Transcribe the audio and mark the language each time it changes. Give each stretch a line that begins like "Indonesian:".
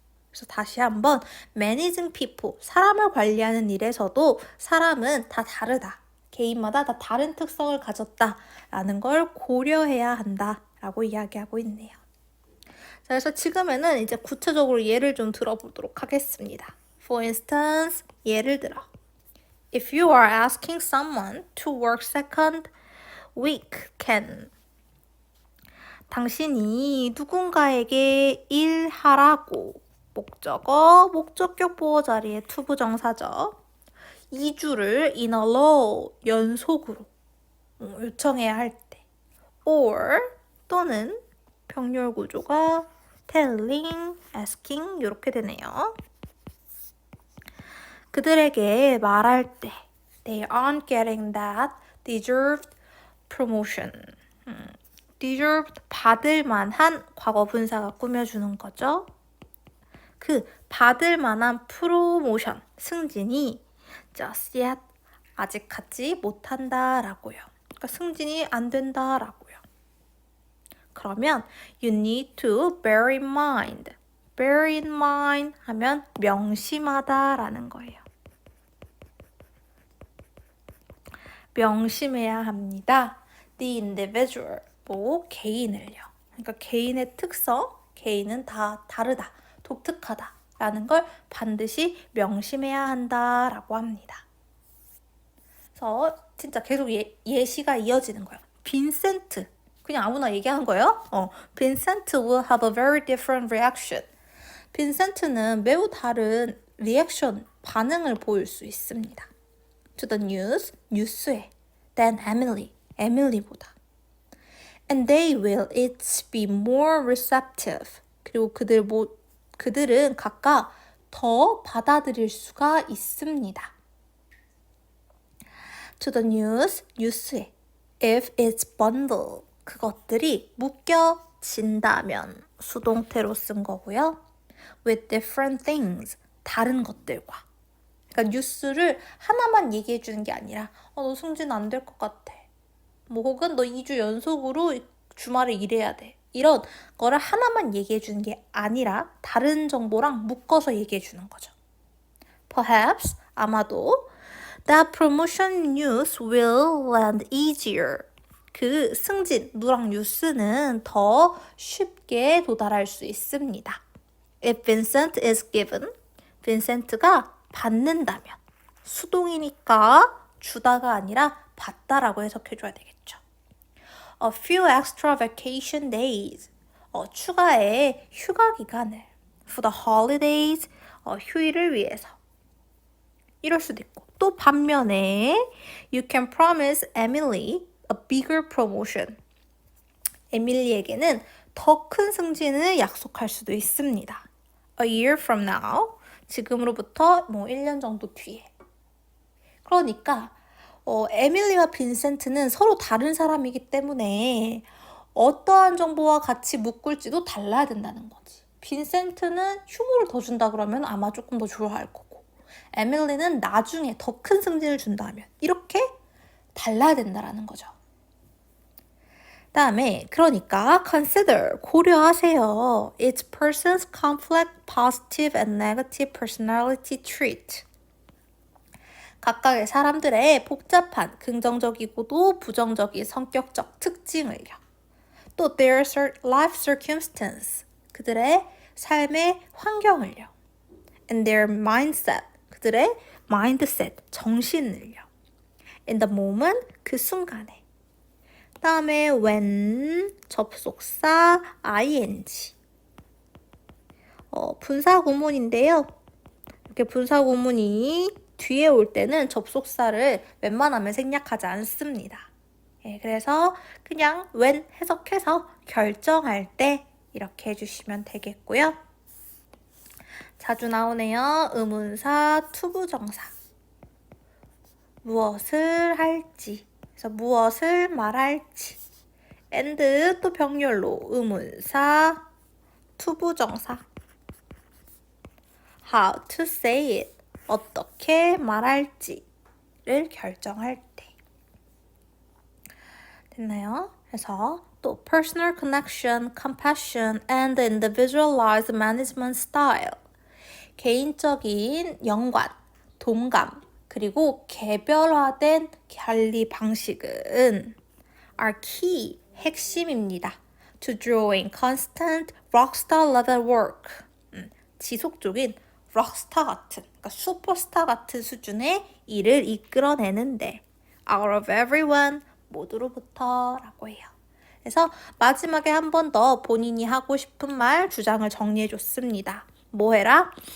Korean: 그래서 다시 한번
English: managing people,
Korean: 사람을 관리하는 일에서도 사람은 다 다르다. 개인마다 다 다른 특성을 가졌다라는 걸 고려해야 한다라고 이야기하고 있네요. 자, 그래서 지금에는 이제 구체적으로 예를 좀 들어보도록 하겠습니다.
English: For instance,
Korean: 예를 들어
English: If you are asking someone to work second weekend,
Korean: 당신이 누군가에게 일하라고 목적어, 목적격 보호 자리에 to 부정사죠. 2주를
English: in a row,
Korean: 연속으로 요청해야 할 때. or 또는 병렬 구조가 telling, asking 이렇게 되네요. 그들에게 말할 때
English: they aren't getting that deserved promotion.
Korean: deserved, 받을 만한 과거 분사가 꾸며주는 거죠. 그 받을 만한 프로모션, 승진이
English: just yet,
Korean: 아직 갖지 못한다라고요. 그러니까 승진이 안 된다라고요. 그러면
English: you need to bear in mind.
Korean: bear in mind 하면 명심하다라는 거예요. 명심해야 합니다.
English: The individual,
Korean: 뭐 개인을요. 그러니까 개인의 특성, 개인은 다 다르다, 독특하다라는 걸 반드시 명심해야 한다라고 합니다. 그래서 진짜 계속 예시가 이어지는 거예요. 빈센트, 그냥 아무나 얘기하는 거예요.
English: Vincent will have a very different reaction.
Korean: 빈센트는 매우 다른 리액션, 반응을 보일 수 있습니다.
English: To the news,
Korean: 뉴스에,
English: than Emily,
Korean: 에밀리보다.
English: And they will each be more receptive.
Korean: 그리고 그들은 각각 더 받아들일 수가 있습니다.
English: To the news,
Korean: 뉴스에,
English: if it's bundled,
Korean: 그것들이 묶여진다면 수동태로 쓴 거고요.
English: With different things,
Korean: 다른 것들과. 그러니까 뉴스를 하나만 얘기해 주는 게 아니라 너 승진 안 될 것 같아. 뭐 혹은 너 2주 연속으로 주말에 일해야 돼. 이런 거를 하나만 얘기해 주는 게 아니라 다른 정보랑 묶어서 얘기해 주는 거죠.
English: Perhaps,
Korean: 아마도
English: that promotion news will land easier.
Korean: 그 승진, 누락 뉴스는 더 쉽게 도달할 수 있습니다.
English: If Vincent is given,
Korean: 빈센트가 받는다면, 수동이니까 주다가 아니라 받다라고 해석해줘야 되겠죠.
English: A few extra vacation days,
Korean: 추가의 휴가 기간을,
English: for the holidays,
Korean: 휴일을 위해서. 이럴 수도 있고, 또 반면에
English: you can promise Emily a bigger promotion.
Korean: 에밀리에게는 더 큰 승진을 약속할 수도 있습니다.
English: A year from now,
Korean: 지금으로부터 1년 정도 뒤에. 그러니까 에밀리와 빈센트는 서로 다른 사람이기 때문에 어떠한 정보와 같이 묶을지도 달라야 된다는 거지. 빈센트는 휴무를 더 준다 그러면 아마 조금 더 좋아할 거고, 에밀리는 나중에 더 큰 승진을 준다면 이렇게 달라야 된다라는 거죠. 다음에 그러니까 consider 고려하세요.
English: Each person's complex positive and negative personality trait.
Korean: 각각의 사람들의 복잡한 긍정적이고도 부정적인 성격적 특징을요. 또
English: their life circumstance.
Korean: 그들의 삶의 환경을요.
English: And their mindset.
Korean: 그들의 mindset, 정신을요.
English: In the moment,
Korean: 그 순간에. 다음에 when, 접속사, ing. 분사 구문인데요. 이렇게 분사 구문이 뒤에 올 때는 접속사를 웬만하면 생략하지 않습니다. 예, 그래서 그냥 when 해석해서 결정할 때 이렇게 해주시면 되겠고요. 자주 나오네요. 의문사, 투부정사. 무엇을 할지. 그래서 무엇을 말할지. and 또 병렬로 의문사, 투부정사.
English: how to say it.
Korean: 어떻게 말할지를 결정할 때. 됐나요? 그래서 또
English: personal connection, compassion, and individualized management style.
Korean: 개인적인 연관, 동감, 그리고 개별화된 관리 방식은
English: are key,
Korean: 핵심입니다.
English: To drawing constant rockstar level work.
Korean: 지속적인 록스타 같은, 그러니까 슈퍼스타 같은 수준의 일을 이끌어내는데
English: out of everyone,
Korean: 모두로부터 라고 해요. 그래서 마지막에 한 번 더 본인이 하고 싶은 말, 주장을 정리해 줬습니다. 뭐 해라?